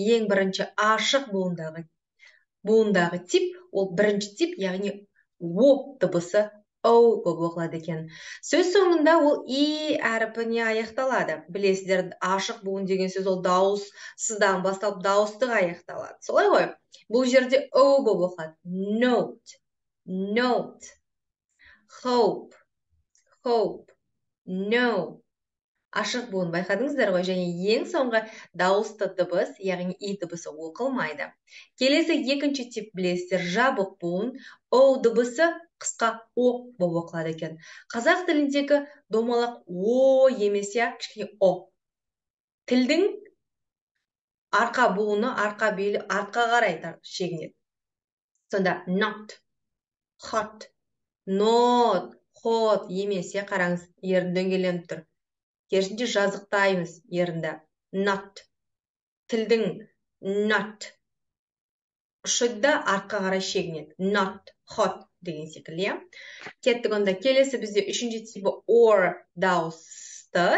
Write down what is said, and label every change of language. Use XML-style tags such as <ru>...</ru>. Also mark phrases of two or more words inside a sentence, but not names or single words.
<kk>Ең бірінші ашық буындағы тип, ол бірінші тип, яғни О дыбысы O болып оқылады екен. Сөз соңында ол И әріпіне аяқталады. Білесіздер, ашық буын деген сөз ол дауыссыздан басталып дауыстыға аяқталады. Солай ғой? Бұл жерде O болып оқылады.</kk> <en>Note, hope, no.</en> <kk>Ашық буын байқадыңыздар ғой, және ең соңғы дауысты дыбыс, яғни И дыбысы оқылмайды. Келесі екінші тип білесіздер, жабық буын, О дыбысы қысқа О болып оқылады екен. Қазақ тіліндегі домалақ О емес, кішкене О. Тілдің арқа буыны, арқа белі артқа қарай шегінеді. Сонда</kk> <en>not, hot, not, hot</en> <kk>емес, қараңыз, ерін дөңгеленіп тұр. Керісінше жазықтаймыз ерінді. Not. Тілдің not. Ұшыда артқа қарай шегінеді.</kk> <en>Not hot</en> <kk>деген секілді. Кеттік онда. Келесі бізде үшінші типі or дауысты.</kk>